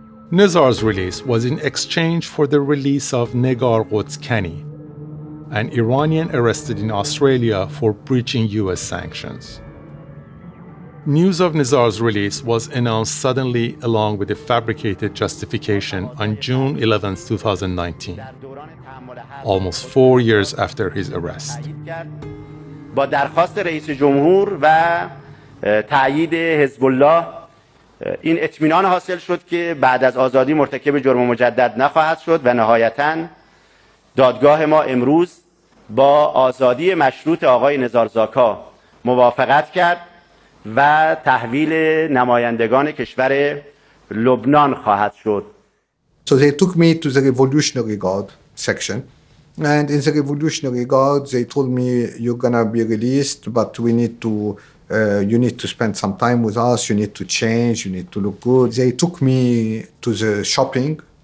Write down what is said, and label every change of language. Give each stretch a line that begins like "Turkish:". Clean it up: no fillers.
English: Nizar's release was in exchange for the release of Negar Qotskani, an Iranian arrested in Australia for breaching US sanctions. News of Nizar's release was announced suddenly along with a fabricated justification on June 11, 2019, almost 4 years after his arrest.
Persian: با درخواست رئیس جمهور و تأیید حزب الله این اطمینان حاصل شد که بعد از آزادی مرتکب جرم مجدد نخواهد شد و نهایتاً دادگاه ما امروز با آزادی مشروط آقای نزار زاکا موافقت کرد و تحویل نمایندگان کشور لبنان خواهد شد.
English: So they took me to the Revolutionary Guard section. And in the Revolutionary Guard, they told me, you're going to be released, but we need to, you need to spend some time with us, you need to change, you need to look good. They took me to the shopping.